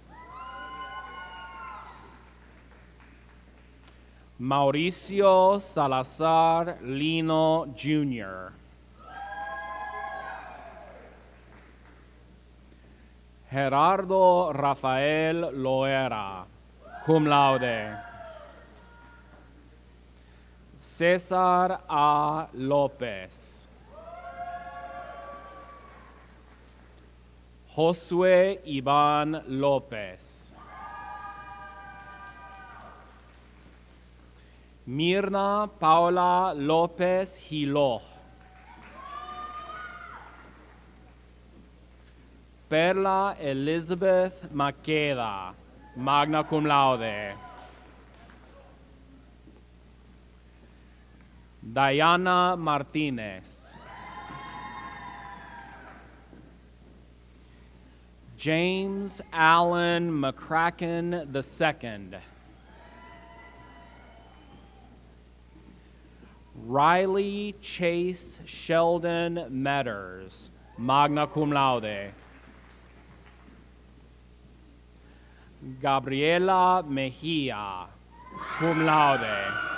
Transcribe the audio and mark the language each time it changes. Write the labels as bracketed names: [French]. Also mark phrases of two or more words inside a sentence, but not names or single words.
[English] Mauricio Salazar Lino Jr. Gerardo Rafael Loera, [Latin] cum laude. [English] Cesar A. Lopez. Josue Ivan Lopez. Mirna Paula Lopez Hilo. Perla Elizabeth Maqueda, [Latin] magna cum laude. [English] Diana Martinez. James Allen McCracken II. Riley Chase Sheldon Metters, [Latin] magna cum laude. [English] Gabriela Mejia, [Latin] cum laude.